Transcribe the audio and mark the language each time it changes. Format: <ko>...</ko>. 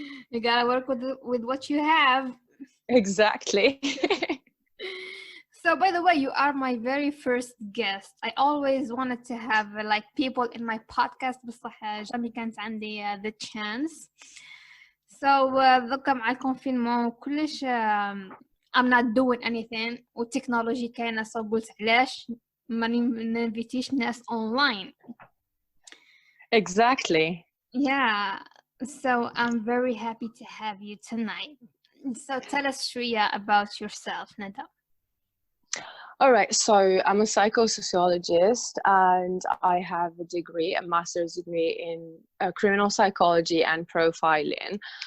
<en>You gotta work with what you have. Exactly. So, by the way, you are my very first guest. I always wanted to have people in my podcast</en> <ar>بصح جامي كانت عندي</ar> <en>the chance. So,</en> <ar>ذكا مع الكونفينمون وكلش</ar> <en>I'm not doing anything</en> <ar>والتكنولوجي كاينة so قلت علاش ما ننفيتيش ناس online.</ar> <en>Exactly. Yeah. So, I'm very happy to have you tonight. So, tell us Shreya about yourself, Nada. All right, so I'm a psycho-sociologist and I have a master's degree in criminal psychology and profiling.</en>